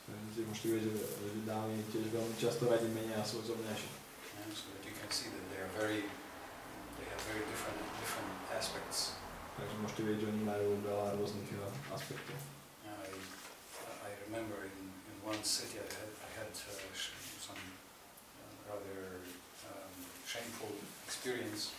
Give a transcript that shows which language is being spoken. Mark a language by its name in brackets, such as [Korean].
[Slovak] Takže môžete vedieť, že dámy tiež veľmi často radi menia svoj zobňažok. [English] So that you can see that they have very different aspects. [Slovak] Takže môžete vedieť, že oni majú veľa rôznych aspektov. [English] I remember in one city I had some rather shameful experience.